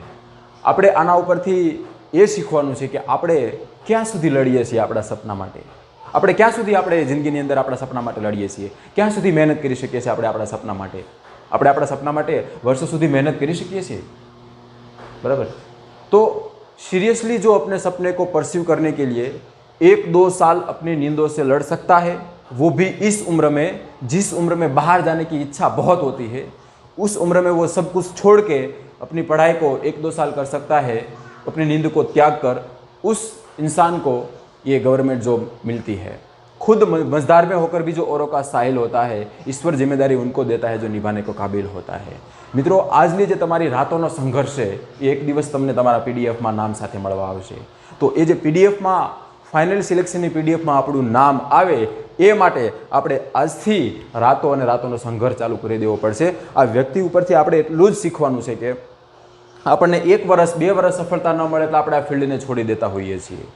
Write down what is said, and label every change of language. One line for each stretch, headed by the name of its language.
Gujarati: આપણે આના ઉપરથી એ શીખવાનું છે કે આપણે ક્યાં સુધી લડીએ છીએ આપણા સપના માટે. આપણે ક્યાં સુધી આપણે જિંદગીની અંદર આપણા સપના માટે લડીએ છીએ, ક્યાં સુધી મહેનત કરી શકીએ છીએ આપણે આપણા સપના માટે. આપણે આપણા સપના માટે વર્ષો સુધી મહેનત કરી શકીએ છીએ, बराबर.
Hindi: तो सीरियसली जो अपने सपने को परस्यू करने के लिए 1-2 साल अपनी नींदों से लड़ सकता है, वो भी इस उम्र में, जिस उम्र में बाहर जाने की इच्छा बहुत होती है, उस उम्र में वो सब कुछ छोड़ के अपनी पढ़ाई को 1-2 साल कर सकता है. अपनी नींद को त्याग कर उस इंसान को ये गवर्नमेंट जॉब मिलती है. खुद मझदार में होकर भी जो औरों का साहिल होता है, ईश्वर जिम्मेदारी उनको देता है जो निभाने को काबिल होता है.
Gujarati: મિત્રો, આજની જે તમારી રાતોનો સંઘર્ષ છે એ એક દિવસ તમને તમારા પીડીએફમાં નામ સાથે મળવા આવશે. તો એ જે પીડીએફમાં ફાઇનલ સિલેક્શનની પીડીએફમાં આપણું નામ આવે એ માટે આપણે આજથી રાતો અને રાતોનો સંઘર્ષ ચાલુ કરી દેવો પડશે. આ વ્યક્તિ ઉપરથી આપણે એટલું જ શીખવાનું છે કે આપણને 1 વર્ષ 2 વર્ષ સફળતા ન મળે એટલે આપણે આ ફિલ્ડને છોડી દેતા હોઈએ છીએ.